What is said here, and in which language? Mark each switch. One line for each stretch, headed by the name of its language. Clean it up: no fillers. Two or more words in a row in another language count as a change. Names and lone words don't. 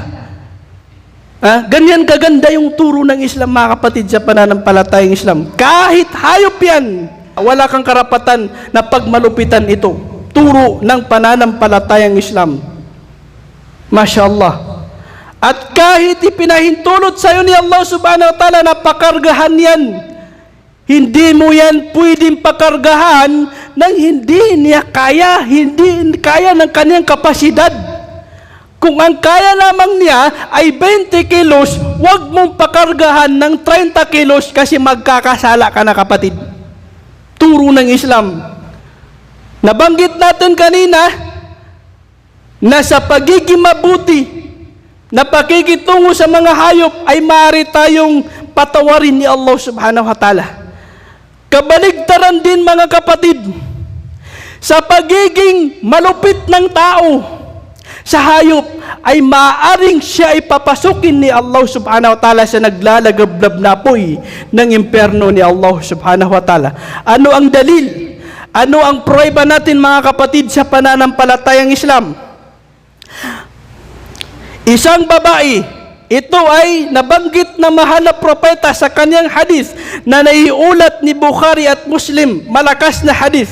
Filipino: Ganyan kaganda yung turo ng Islam, mga kapatid, sa pananampalatayang Islam. Kahit hayop yan, wala kang karapatan na pagmalupitan ito. Turo ng pananampalatayang Islam.
Arabic: ما شاء الله.
Filipino: At kahit ipinahintulot sa iyo ni Allah
Arabic: سبحانه وتعالى
Filipino: na pakargahan yan, hindi mo yan pwedeng pakargahan nang hindi niya kaya, hindi kaya ng kanyang kapasidad. Kung ang kaya lamang niya ay 20 kilos, huwag mong pakargahan ng 30 kilos kasi magkakasala ka na, kapatid. Turo ng Islam. Nabanggit natin kanina na sa pagiging mabuti na pakikitungo sa mga hayop ay maaari tayong patawarin ni Allah
Arabic: سبحانه وتعالى.
Filipino: Kabaligtaran din, mga kapatid, sa pagiging malupit ng tao sa hayop ay maaaring siya ay papasukin ni Allah
Arabic: سبحانه وتعالى
Filipino: sa naglalagablab na apoy ng impyerno ni Allah
Arabic: سبحانه وتعالى.
Filipino: Ano ang dalil? Ano ang pruweba natin, mga kapatid, sa pananampalatayang Islam? Isang babae, ito ay nabanggit na mahal na propeta sa kanyang hadith na naiulat ni Bukhari at Muslim, malakas na hadith.